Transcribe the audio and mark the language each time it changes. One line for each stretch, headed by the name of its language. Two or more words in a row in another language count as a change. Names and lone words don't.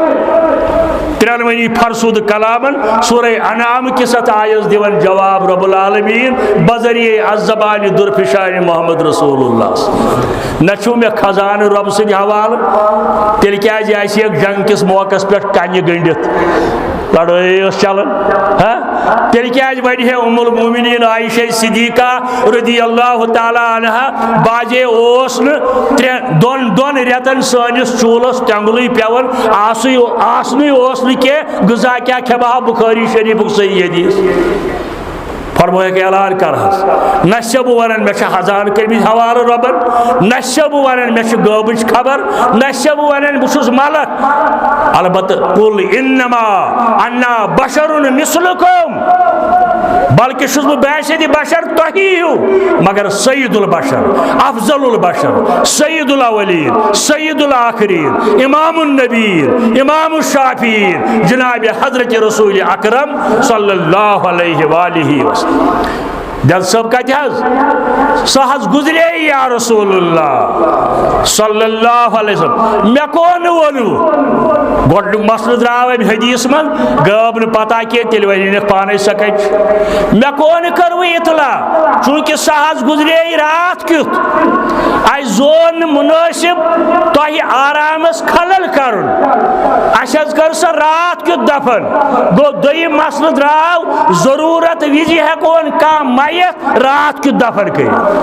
Kashmiri: ترٛٮ۪نوٕنی فرسوٗد کلامن سورہ انعام کِس اتھ آیس دِوان جواب رب العالمیٖن بذریعے الزبانہِ درفشانہِ محمد رسول اللہ نہ چھُ مےٚ خزانہٕ رۄب سٕنٛدِ حوالہٕ تیٚلہِ کیٛازِ آسہِ جنگ کِس موقعس پٮ۪ٹھ کنہِ گٔنڈِتھ لڑٲے ٲس چلان تیٚلہِ کیٛازِ وَنہِ ہے ام المومنیٖن عائشہ صدیقہ
Arabic: رضی اللہ تعالیٰ عنہا
Kashmiri: باجے اوس نہٕ دۄن رٮ۪تن سٲنِس چوٗلس تٮ۪نٛگلٕے پٮ۪وان آسنُے اوس نہٕ کینٛہہ غذا کیٛاہ کھٮ۪مہٕ ہا بخاری شریٖفُک صحیح حدیث فرمٲیکھ اعلان کر حظ نہ چھُسو بہٕ وَنان مےٚ چھِ خزانہٕ کٔرمٕتۍ حوالہٕ رۄبن نہ چھُسو بہٕ وَنان مےٚ چھِ غٲبٕچ خبر نہ چھُسو بہٕ وَنان بہٕ چھُس ملک البتہ
Arabic: قُل انما انا بشر مثلکم
Kashmiri: بلکہ چھُس بہٕ باشد بشر تۄہی ہیوٗ مگر
Arabic: سید البشر افضل البشر سید الاولین سید الآخرین امام النبیین امام الشافعین جناب حضرت رسول اکرم صلی اللہ علیہ وآلہ وسلم
Kashmiri: دل صٲب کتہِ حظ سُہ حظ گُزرے
Arabic: یا رسول اللہ صلی اللہ علیہ وسلم
Kashmiri: مےٚ کوٚن ووٚنوٕ گۄڈنیُک مسلہٕ درٛاو اَمہِ حدیث منٛز غٲب نہٕ پتہ کینٛہہ تیٚلہِ وَنینَکھ پانے سۄ کَتہِ چھِ مےٚ کوٚن کٔروٕ اطلاع چوٗنٛکہِ سۄ حظ گُزرے رات کیُتھ اَسہِ زون نہٕ مُنٲسِب تۄہہِ آرامس خلل کرُن اَسہِ حظ کٔر سۄ رات کیُتھ دفن گوٚو دوٚیِم مسلہٕ درٛاو ضروٗرت وِزِ ہٮ۪کون کانٛہہ رات کیُتھ دفن کٔرِتھ